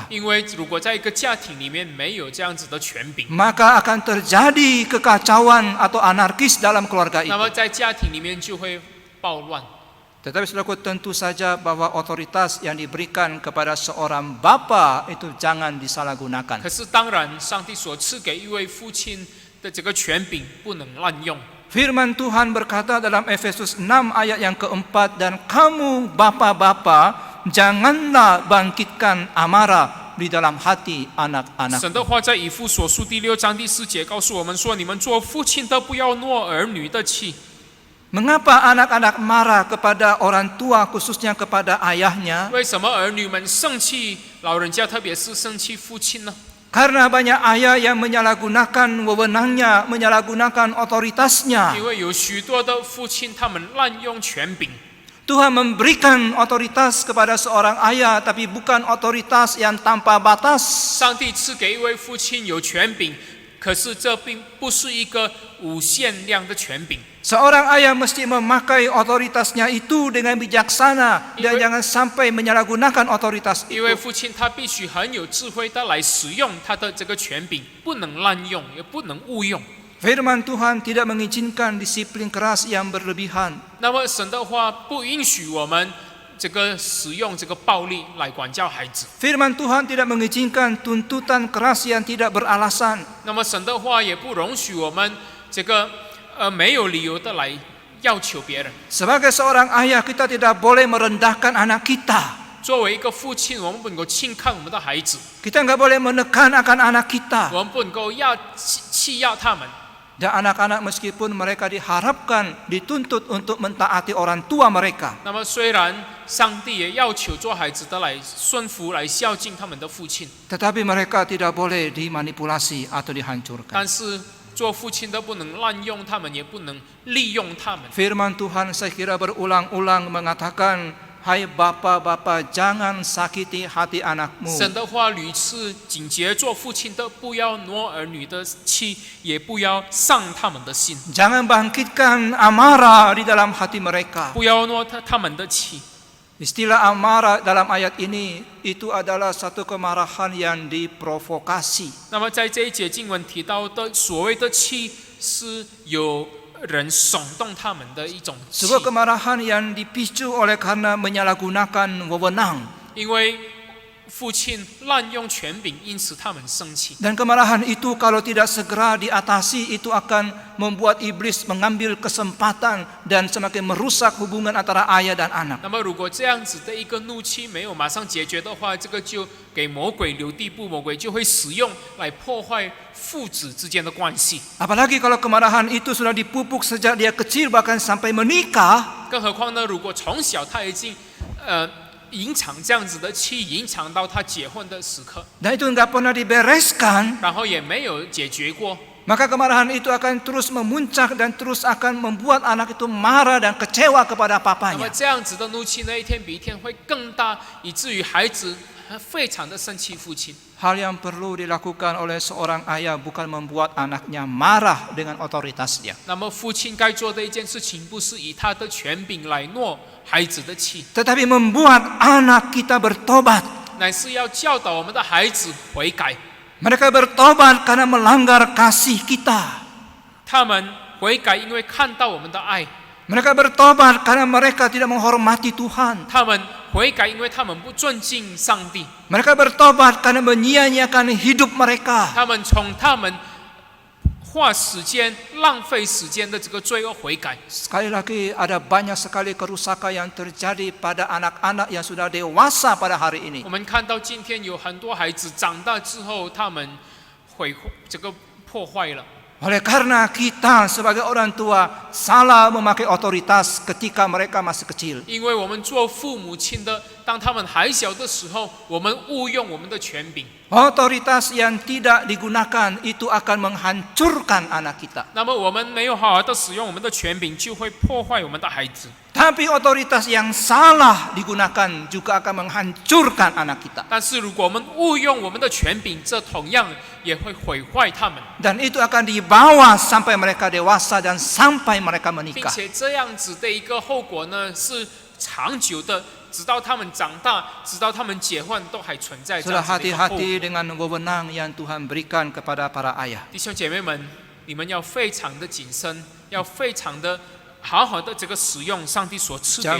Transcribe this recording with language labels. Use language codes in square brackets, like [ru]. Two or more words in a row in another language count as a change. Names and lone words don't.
[zh] 因为如果在一个家庭里面没有这样子的权柄， [id] maka akan terjadi kekacauan atau anarkis dalam keluarga [zh] 那 [id] itu. [zh] 么在家庭里面就会暴乱。 [id] Tetapi saudaraku, tentu saja bahwa otoritas yang diberikan kepada seorang bapa itu jangan disalahgunakan. [zh] 可是当然，上帝所赐给一位父亲的这个权柄不能滥用。 [id] Firman Tuhan berkata dalam Efesus 6 ayat yang keempat, dan kamu bapa-bapa janganlah bangkitkan amarah di dalam hati [zh] 神 [id] anak-anak. [zh] 的话在以弗所书第6章第4节告诉我们说：“你们做父亲的不要诺儿女的气。” [id] Mengapa anak-anak marah kepada orang tua, khususnya kepada ayahnya? [zh] 为什么儿女们生气老人家，特别是生气父亲呢？ [id] Karena banyak ayah yang menyalahgunakan wewenangnya, menyalahgunakan otoritasnya. [zh] 因为有许多的父亲他们滥用权柄。 [id] Tuhan memberikan otoritas kepada seorang ayah, tapi bukan otoritas yang tanpa batas. [zh] 上帝赐给一位父亲有权柄，可是这并不是一个无限量的权柄。 [id] Seorang ayah mesti memakai otoritasnya itu dengan bijaksana dan jangan sampai menyalahgunakan otoritas [zh] 一位 [id] itu. [zh] 父亲他必须很有智慧的来使用他的这个权柄，不能滥用，也不能误用。 [id] Firman Tuhan tidak mengizinkan disiplin keras yang berlebihan. [zh] 那么神的话不允许我们这个使用这个暴力来管教孩子。 [id] Firman Tuhan tidak mengizinkan tuntutan keras yang tidak beralasan. [zh] 那么神的话也不容许我们这个没有理由的来要求别人。 [id] Sebagai seorang ayah, kita tidak boleh merendahkan anak kita. [zh] 作为一个父亲，我们不能够轻看我们的孩子， [id] Kita nggak boleh menekan akan anak kita. [zh] 我们不能够欺压他们。 [id] Dan anak-anak meskipun mereka diharapkan, dituntut untuk mentaati orang tua mereka. [zh] 那么虽然上帝也要求做孩子的来顺服、来孝敬他们的父亲， [id] Tetapi mereka tidak boleh dimanipulasi atau dihancurkan. [zh] 但是做父亲的不能滥用他们，也不能利用他们。 [id] Firman Tuhan saya kira berulang-ulang mengatakan, hai bapa-bapa, jangan sakiti hati anakmu. [zh] 神的话屡次警戒做父亲的不要挪儿女的气，也不要伤他们的心， [id] Jangan bangkitkan amarah di dalam hati mereka. [zh] 不要挪他们的气。 [id] Istilah amarah dalam ayat ini itu adalah satu kemarahan yang diprovokasi. [zh] 那么在这一节经文提到的所谓的气，是有人耸动他们的一种气， [id] Sebuah kemarahan yang dipicu oleh karena menyalahgunakan wewenang. [zh] 因为父亲滥用权柄，因此他们生气。 [id] Dan kemarahan itu kalau tidak segera diatasi, itu akan membuat iblis mengambil kesempatan dan semakin merusak hubungan antara ayah dan anak. [zh] 那么，如果这样子的一个怒气没有马上解决的话，这个就给魔鬼留地步，魔鬼就会使用来破坏父子之间的关系。 [id] Apalagi kalau kemarahan itu sudah dipupuk sejak dia kecil bahkan sampai menikah. [zh] 更何况呢，如果从小他已经隐藏这样子的气，隐藏到他结婚的时刻， [id] Dan itu nggak pernah dibereskan, [zh] 然后也没有解决过， [id] maka kemarahan itu akan terus memuncak dan terus akan membuat anak itu marah dan kecewa kepada [zh] 那么 [id] papanya. [zh] 这样子的怒气呢，一天比一天会更大，以至于孩子非常的生气父亲。 [id] Hal yang perlu dilakukan oleh seorang ayah bukan membuat anaknya marah dengan otoritasnya, [zh] 那么父亲该做的一件事情，不是以他的权柄来诺孩子的气， [id] tetapi membuat anak kita bertobat. [zh] 乃是要教导我们的孩子悔改。 [id] Mereka bertobat karena melanggar kasih kita. [zh] 他们悔改，因为看到我们的爱； [id] Mereka bertobat karena mereka tidak menghormati Tuhan. [zh] 他们悔改，因为他们不尊敬上帝； [id] Mereka bertobat karena menyia-nyiakan hidup mereka. [zh] 他们从他们花时间、浪费时间的这个罪恶悔改。 [id] Sekali lagi ada banyak sekali kerusakan yang terjadi pada anak-anak yang sudah dewasa pada hari ini. [zh] 我们看到今天有很多孩子长大之后，他们这个破坏了。 [id] Oleh karena kita sebagai orang tua salah memakai otoritas ketika mereka masih kecil. [zh] 因为我们做父母亲的，当他们还小的时候，我们误用我们的权柄。 [id] Otoritas yang tidak digunakan itu akan menghancurkan anak kita. [zh] 那么我们没有好好的使用我们的权柄，就会破坏我们的孩子。 [id] Tapi otoritas yang salah digunakan juga akan menghancurkan anak kita. [zh] 但是如果我们误用我们的权柄，这同样也会毁坏他们， [id] Dan itu akan dibawa sampai mereka dewasa dan sampai mereka [zh] 并 [id] menikah. [zh] 且这样子的一个后果呢，是长久的，直到他们长大，直到他们结婚，都还存在这 [id] Sudah [zh] 样子的一个后果。 [id] hati-hati dengan wewenang yang Tuhan berikan kepada para ayah. [zh] 弟兄姐妹们，你们要非常的谨慎，要非常的好好的这个使用上帝所赐给